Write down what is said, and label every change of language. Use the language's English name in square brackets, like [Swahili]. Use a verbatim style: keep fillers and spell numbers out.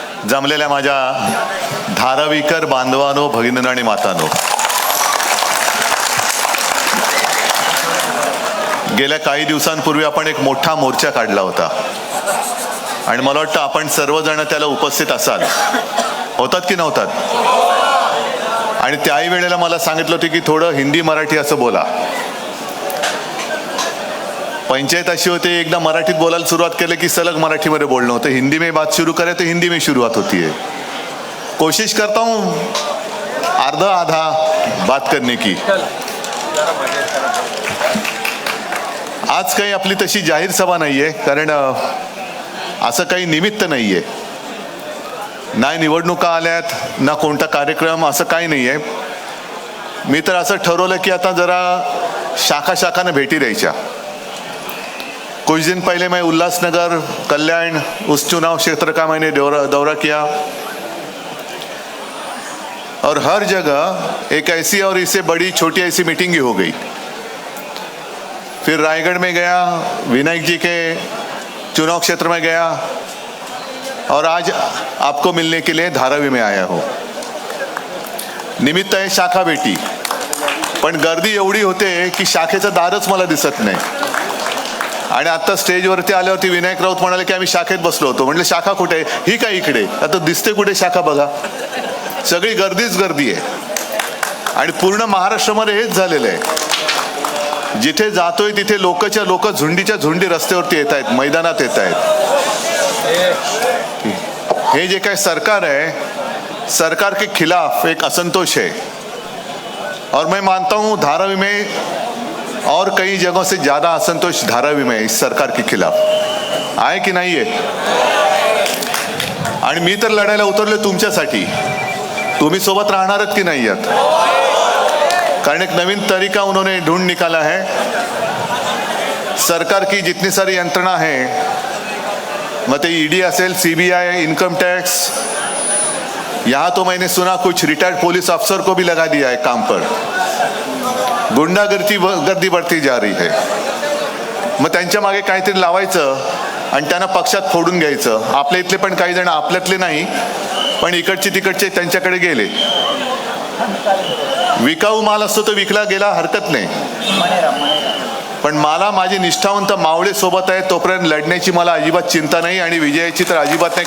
[Marathi] जमलेल्या माझ्या धारावीकर बांधवानो, भगिनींनो आणि मातांनो, गेल्या काही दिवसांपूर्वी आपण एक मोठा मोर्चा काढला होता आणि मला वाटतं आपण सर्वजण त्याला उपस्थित असाल. होतात की नव्हतात? आणि त्याही वेळेला मला सांगितलं होतं की थोडं हिंदी मराठी असं बोला. पंचायत अशी होती, एकदा मराठीत बोलायला सुरुवात केलं की सलग मराठीमध्ये बोलणं होतं. [Hindi] हिंदी में बात शुरू करे तो हिंदी में शुरुआत होती है. कोशिश करता हूँ आधा आधा बात करने की. [Marathi] आज काही आपली तशी जाहीर सभा नाहीये, कारण असं काही निमित्त नाहीये. नाही निवडणुका आल्यात ना कोणता कार्यक्रम, असं काही नाहीये. मी तर असं ठरवलं की आता जरा शाखा शाखानं भेटी द्यायच्या. [Hindi] कुछ दिन पहले मैं उल्लासनगर, कल्याण, उस चुनाव क्षेत्र का मैंने दौरा दौरा किया और हर जगह एक ऐसी और इससे बड़ी छोटी ऐसी मीटिंग ही हो गई. फिर रायगढ़ में गया, विनायक जी के चुनाव क्षेत्र में गया और आज आपको मिलने के लिए धारावी में आया हो. [Marathi] निमित्त आहे शाखा भेटी, पण गर्दी एवढी होते की शाखेचं दारच मला दिसत नाही. आणि आता स्टेजवरती आल्यावरती विनायक राऊत म्हणाले की आम्ही शाखेत बसलो होतो. म्हटलं शाखा कुठे आहे? ही काय इकडे, आता दिसते कुठे शाखा? बघा, सगळी गर्दीच गर्दी आहे. आणि पूर्ण महाराष्ट्रामध्ये हेच झालेलं आहे. जिथे जातोय तिथे लोकच्या लोक झुंडीच्या झुंडी रस्त्यावरती येत आहेत, मैदानात येत आहेत. हे जे काय सरकार आहे, [Hindi] सरकार के खिलाफ एक असंतोष है और मैं मानता हूँ धारावी में और कई जगहों से ज्यादा असंतोष धारावी में इस सरकार के खिलाफ [Marathi] आहे की नाही आहे. आणि मी तर लढायला उतरले तुमच्यासाठी. तुम्ही सोबत राहणारच की नाही आहात? कारण एक नवीन [Hindi] तरीका उन्होंने ढूंढ निकाला है. सरकार की जितनी सारी यंत्रणा है, [Marathi] मग ते ईडी असेल, [Hindi] सीबीआई, इनकम टैक्स, यहाँ तो मैंने सुना कुछ रिटायर्ड पुलिस अफसर को भी लगा दिया है काम पर. गुंडागर्दी गर्दी बढ़ती जा रही है. [Marathi] मग त्यांच्या मागे काहीतरी लावायचं आणि त्यांना पक्षात फोडून घ्यायचं. आपल्या इथले पण काही जण, आपल्यातले नाही पण इकडचे तिकडचे, त्यांच्याकडे गेले. विकाऊ माल असतो तो विकला गेला हरकत नाही, पण मला माझे निष्ठावंत मावळे सोबत आहे तोपर्यंत लढण्याची मला अजिबात चिंता नाही आणि विजयाची तर अजिबात नाही.